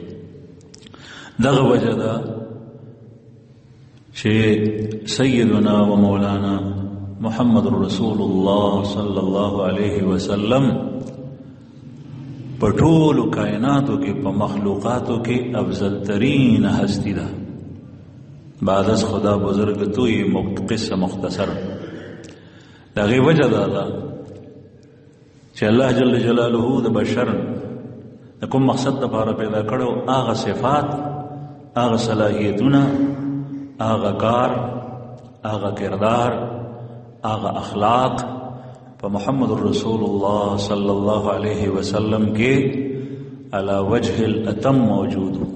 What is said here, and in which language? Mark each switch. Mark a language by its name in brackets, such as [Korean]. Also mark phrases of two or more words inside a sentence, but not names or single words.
[Pashto] دغه وجه ده چې [Arabic] سیدنا و مولانا محمد رسول الله صلی الله علیه وسلم [Pashto] په ټولو کائناتو کې، په مخلوقاتو کې افضل ترین هستی ده [Persian] بعد از خدا بزرگ توی قصه مختصر. [Pashto] دغه وجه ده چې [Arabic] الله جل جلاله [Pashto] د بشر د کوم مقصد لپاره پیدا کړو، هغه صفات، هغه صلاحیتونه، هغه کار، هغه کردار، هغه اخلاق په [Arabic] محمد رسول الله صلی الله علیه وسلم [Pashto] کې [Arabic] علی وجه الاتم [Pashto] موجود.